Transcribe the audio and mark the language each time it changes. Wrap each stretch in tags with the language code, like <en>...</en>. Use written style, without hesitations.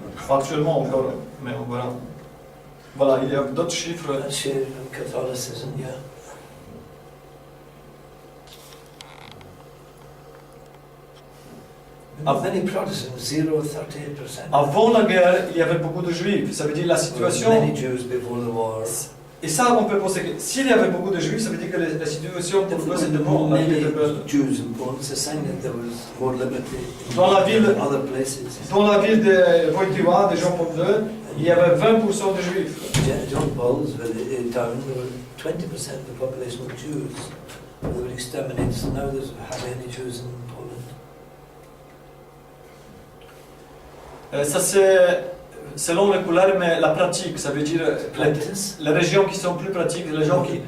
<fr>Actuellement encore, mais voilà. Voilà, il y a d'autres chiffres.</fr> <en>That share of Catholicism, yeah. Many Protestants, 0.38%.</en> <fr>Avant la guerre, il y avait beaucoup de juifs. Ça veut dire la situation.</fr> <en>Many Jews before the war.</en> <fr>Et ça, on peut penser que s'il y avait beaucoup de juifs, ça veut dire que la situation pour eux c'était bon. La vie</fr> <en>Many</en> <fr>était belle.</fr> <en>Jews in Poland, it's a sign that there was more liberty</en> <fr>Dans la ville-</fr> <en>in other places.</en> <fr>Dans la ville de Wojtyła, de Jean-Paul II, il y avait 20% de juifs.</fr> <en>John Paul's town, there were 20% of the population were Jews. They were exterminated, so now there's hardly any Jews in Poland.</en> <fr>Ça c'est selon les couleurs, mais la pratique, ça veut dire</fr> <en>Practice.</en> <fr>les régions qui sont plus pratiques, les gens qui...</fr>